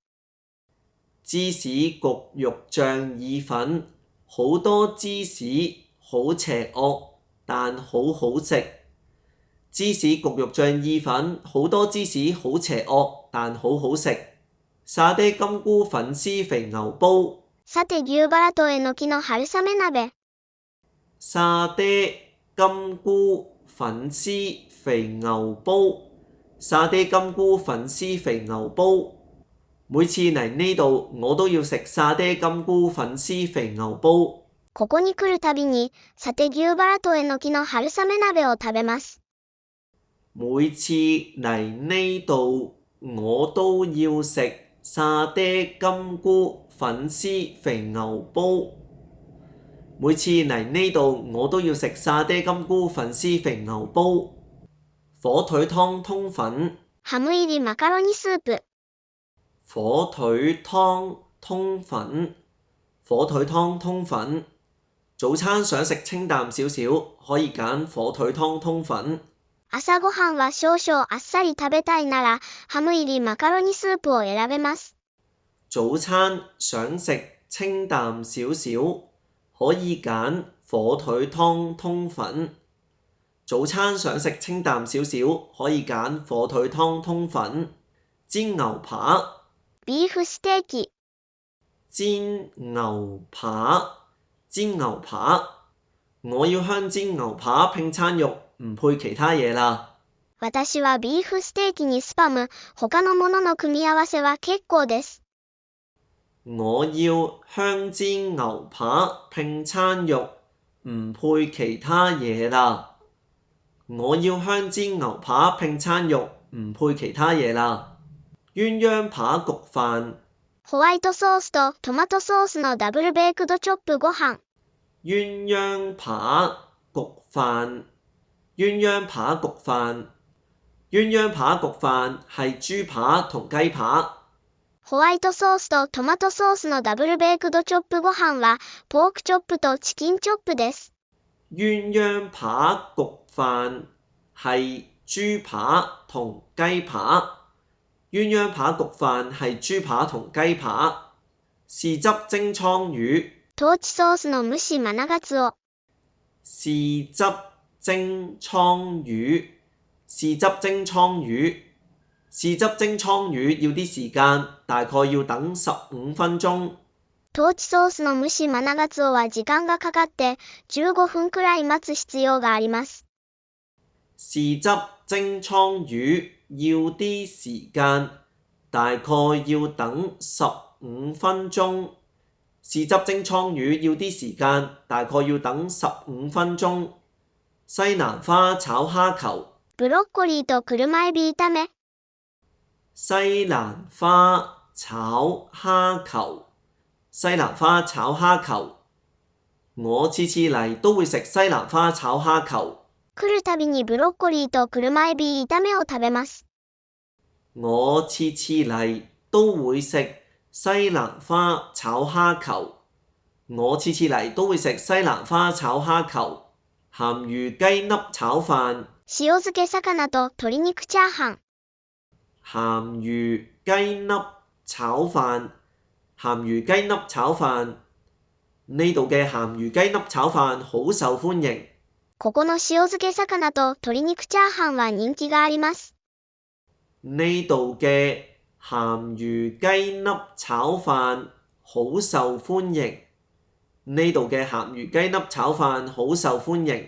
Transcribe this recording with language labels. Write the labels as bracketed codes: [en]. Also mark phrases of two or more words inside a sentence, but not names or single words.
[yue] 芝士焗肉醬意粉好多芝士，好邪惡，但好好食。芝士焗肉醬意粉好多芝士，好邪惡，但好好食。沙爹金菇粉絲肥牛煲。 [ja] さて牛バラとえのきの春雨鍋。 [yue] 沙爹金菇粉絲肥牛煲。沙爹金菇粉絲肥牛煲。每次嚟呢度我都要食沙爹金菇粉絲肥牛煲。 [ja] ここに来るたびに、さて牛バラとえのきの春雨鍋を食べます。 [yue] 每次嚟呢度我都要食沙爹金菇粉絲肥牛煲。每次嚟呢度我都要食沙爹金菇粉絲肥牛煲。火腿湯通粉。 [ja] ハム入りマカロニスープ。 [yue] 火腿湯通粉。火腿湯通粉。早餐想食清淡少少，可以揀火腿湯通粉。 [ja] 朝ごはんは少々あっさり食べたいなら、ハム入りマカロニスープを選べます。 [yue] 早餐想食清淡少少，可以揀火腿湯通粉。早餐想食清淡少少，可以揀火腿湯通粉。煎牛扒。 [ja] ビーフステーキ。 [yue] 煎牛扒。煎牛扒。我要香煎牛扒拼餐肉，唔配其他嘢啦。 [ja] 私はビーフステーキにスパム、他のものの組み合わせは結構です。 [yue] 我要香煎牛扒拼餐肉，唔配其他嘢啦。我要香煎牛扒拼餐肉，唔配其他嘢啦。鴛鴦扒焗飯。 [ja] ホワイトソースとトマトソースのダブルベークドチョップご飯。 [yue] 鴛鴦扒焗飯。鴛鴦扒焗飯。鴛鴦扒焗飯係豬扒同雞扒。 [ja] ホワイトソースとトマトソースのダブルベークドチョップご飯はポークチョップとチキンチョップです。 [yue] 鴛鴦扒焗飯係豬扒同雞扒。鴛鴦扒焗飯係豬扒同雞扒。豉汁蒸倉魚。 [ja] トーチソースの蒸しマナガツオ。 [yue] 豉汁蒸倉魚，豉汁蒸倉魚，豉汁蒸倉魚要啲時間，大概要等15分鐘。 [ja] トーチソースの蒸しマナガツオは時間がかかって15分くらい待つ必要があります。 [yue] 豉汁蒸倉魚要啲時間，大概要等15分鐘。豉汁蒸倉魚要啲時間，大概要等15分鐘。西蘭花炒蝦球， [ja] ブロッコリーと車エビ炒め。 [yue] 西蘭花炒蝦球，西蘭花炒蝦球。我次次嚟都會食西蘭花炒蝦球。 [ja] 来るたびにブロッコリーと車エビ炒めを食べます。 [yue] 我次次嚟都會食西蘭花炒蝦球。我次次嚟都會食西蘭花炒蝦球。鹹魚雞粒炒飯， [ja] 塩漬け魚と鶏肉チャーハン。 [yue] 鹹魚雞粒炒飯，鹹魚雞粒炒飯。呢度嘅鹹魚雞粒炒飯好受歡迎。 [ja] ここの塩漬け魚と鶏肉チャーハンは人気があります。 [yue] 呢度嘅鹹魚雞粒炒飯好受歡迎。呢度嘅鹹魚雞粒炒飯好受歡迎。